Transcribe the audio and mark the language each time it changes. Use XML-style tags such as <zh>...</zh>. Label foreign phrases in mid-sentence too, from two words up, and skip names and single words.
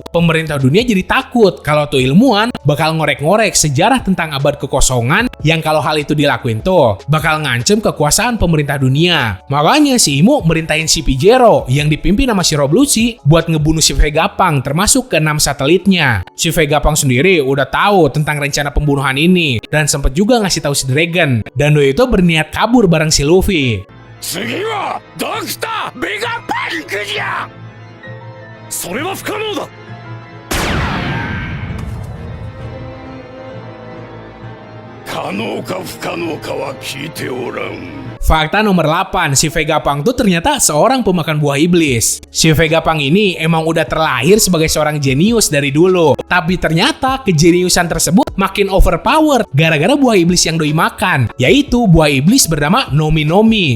<id>Pemerintah dunia jadi takut kalau tuh ilmuwan bakal ngorek-ngorek sejarah tentang abad kekosongan yang kalau hal itu dilakuin tuh bakal ngancem kekuasaan pemerintah dunia. Makanya si Imu merintahin si Pijero yang dipimpin sama si Rob Lucci buat ngebunuh si Vegapunk termasuk ke 6 satelitnya. Si Vegapunk sendiri udah tahu tentang rencana pembunuhan ini dan sempet juga ngasih tahu si Dragon. Dan Doi itu berniat kabur bareng si Luffy.</id> <ja>次はドクターベガパンクじゃ。それは不可能だ。可能か不可能かは聞いておらん。</ja> <id>Fakta nomor 8, si Vegapunk tuh ternyata seorang pemakan buah iblis. Si Vegapunk ini emang udah terlahir sebagai seorang jenius dari dulu. Tapi ternyata kejeniusan tersebut makin overpower gara-gara buah iblis yang doi makan, yaitu buah iblis bernama Nomi Nomi.</id>